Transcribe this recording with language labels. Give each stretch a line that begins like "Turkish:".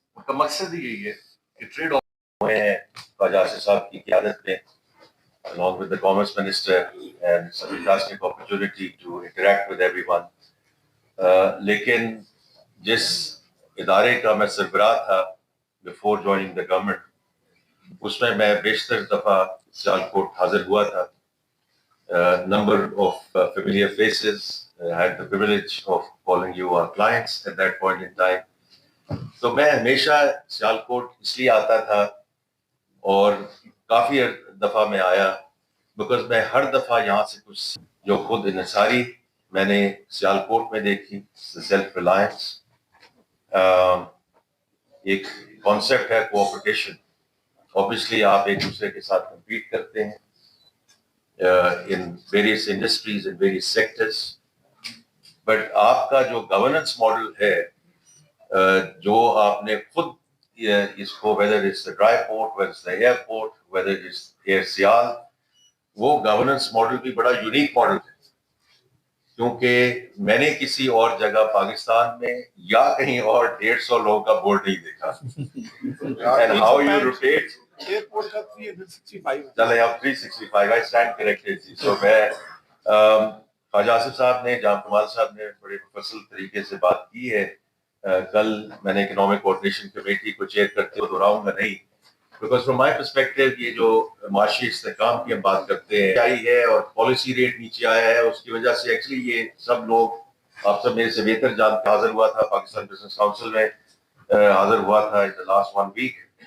Urdu: ان کا مقصد ہی یہی ہے کہ ٹریڈ خواجہ آصف صاحب کی قیادت میں
English: along with the commerce minister and it's a fantastic opportunity to interact with everyone.
Urdu: لیکن جس ادارے کا میں سربراہ تھا
English: before joining the government,
Urdu: اس میں بیشتر دفعہ سیالکوٹ حاضر ہوا تھا.
English: Number of familiar faces. I had the privilege of calling you our clients at that point in time.
Urdu: تو میں ہمیشہ سیالکوٹ اس لیے آتا تھا اور کافی دفعہ میں آیا بیکاز میں ہر دفعہ یہاں سے کچھ جو خود انحصاری میں نے سیالکوٹ میں دیکھی, سیلف ریلائنس, ایک کانسیپٹ ہے کوآپریشن. obviously آپ ایک دوسرے کے ساتھ کمپیٹ کرتے ہیں
English: in various industries and various sectors,
Urdu: but آپ کا جو گورننس ماڈل ہے, جو آپ نے خود اس کو
English: whether it's the dry port, whether it's the airport, whether it's Air Sial,
Urdu: وہ گورننس ماڈل بھی بڑا یونیک ماڈل ہے, کیونکہ میں نے کسی اور جگہ پاکستان میں یا کہیں اور 150 لوگوں کا بورڈ نہیں دیکھا.
English: And how you rotate
Urdu: airport کا 365 چلے آپ
English: 365 I stand corrected.
Urdu: So میں خواجہ آصف صاحب نے, جام کمال صاحب نے بڑے مفصل طریقے سے بات کی ہے. کل میں نے اکنامک کوآرڈینیشن کمیٹی کو چیئر کرتے ہوئے دہراؤں گا نہیں,
English: because from my perspective
Urdu: یہ جو معاشی استحکام کی ہم بات کرتے ہیں آئی ہے اور پالیسی ریٹ نیچے آیا ہے, اس کی وجہ سے ایکچولی یہ سب لوگ, آپ سب میرے سے بہتر جانتے, حاضر ہوا تھا پاکستان بزنس کاؤنسل میں, حاضر ہوا تھا
English: In the last 1 week.